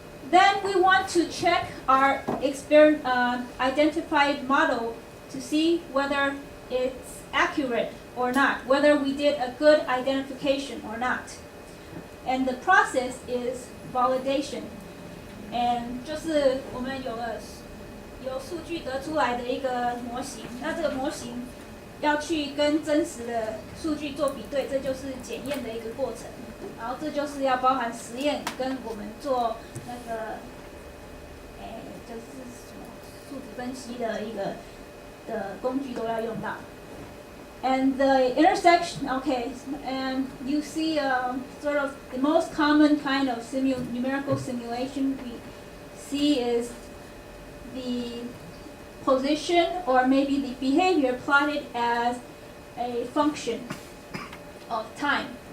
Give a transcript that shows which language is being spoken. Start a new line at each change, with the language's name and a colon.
English: Then we want to check our identified model to see whether it's accurate or not, whether we did a good identification or not. And the process is validation.
Chinese: And 就是我们有数据得出来的一个模型，那这个模型要去跟真实的数据做比对，这就是检验的一个过程。然后这就是要包含实验跟我们做那个，就是什么数值分析的一个的工具都要用到。
English: And the intersection, okay, and you see sort of the most common kind of numerical simulation we see is the position or maybe the behavior plotted as a function of time.